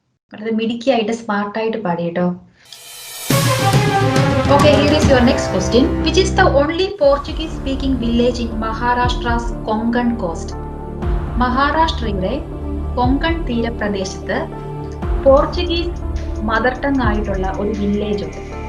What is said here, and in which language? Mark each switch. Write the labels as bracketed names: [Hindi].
[Malayalam] വളരെ മിടുക്കിയായിട്ട് സ്മാർട്ടായിട്ട് പാടി കേട്ടോ. [English] Okay, here is your next question. Which is the only Portuguese speaking village in Maharashtra's Konkan coast? [Malayalam] മഹാരാഷ്ട്രയുടെ Konkan തീരപ്രദേശത്ത് Portuguese mother tongue ആയിട്ടുള്ള ഒരു village ഉണ്ട്.